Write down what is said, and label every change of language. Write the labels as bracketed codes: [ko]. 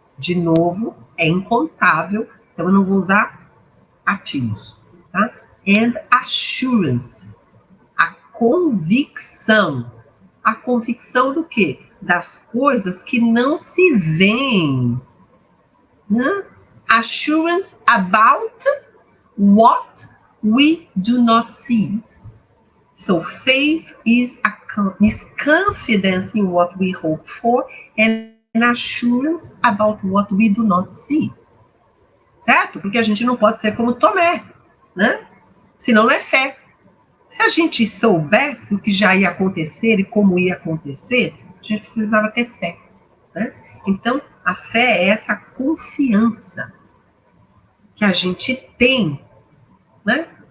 [pt] De novo, é incontável, então eu não vou usar artigos. Tá? [en] And assurance. [pt] A convicção. A convicção do quê? Das coisas que não se veem. Né? [en] Assurance about what we do not see. So faith is confidence in what we hope for and assurance about what we do not see. [pt] Certo? Porque a gente não pode ser como Tomé, né? Senão não é fé. Se a gente soubesse o que já ia acontecer e como ia acontecer, a gente precisava ter fé, né? Então, a fé é essa confiança que a gente tem, né?